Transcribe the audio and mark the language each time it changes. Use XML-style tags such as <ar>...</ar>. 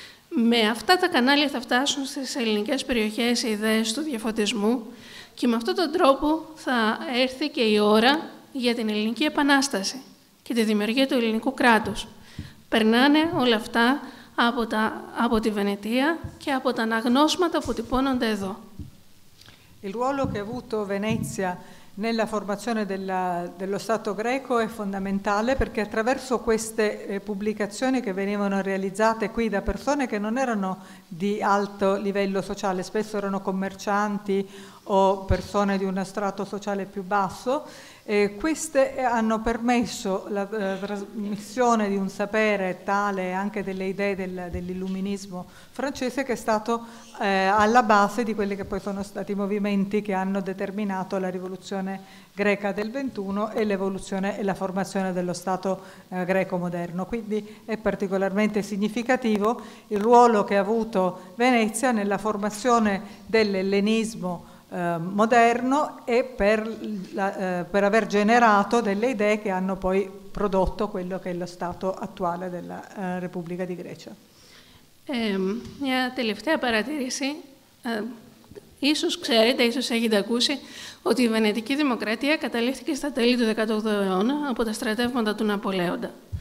<el>Με αυτά τα κανάλια θα φτάσουν στις ελληνικές περιοχές οι ιδέες του διαφωτισμού και με αυτόν τον τρόπο θα έρθει και η ώρα για την Ελληνική Επανάσταση και τη δημιουργία του ελληνικού κράτους. Περνάνε όλα αυτά από τη Βενετία και από τα αναγνώσματα που τυπώνονται εδώ.</el> <it>Il ruolo che ha avuto Venezia nella formazione dello Stato greco è fondamentale, perché attraverso queste pubblicazioni che venivano realizzate qui da persone che non erano di alto livello sociale, spesso erano commercianti o persone di uno strato sociale più basso, queste hanno permesso la trasmissione di un sapere tale, anche delle idee dell'illuminismo francese, che è stato alla base di quelli che poi sono stati i movimenti che hanno determinato la rivoluzione greca del XXI e l'evoluzione e la formazione dello Stato greco moderno. Quindi è particolarmente significativo il ruolo che ha avuto Venezia nella formazione dell'ellenismo moderno e per aver generato delle idee che hanno poi prodotto quello che è lo stato attuale della Repubblica di Grecia.</it> <el>Μια τελευταία παρατήρηση. Ίσως ξέρετε, ίσως έχετε ακούσει, ότι η Βενετική Δημοκρατία καταλήφθηκε στα τέλη του 18ου αιώνα από τα στρατεύματα του Ναπολέοντα.</el>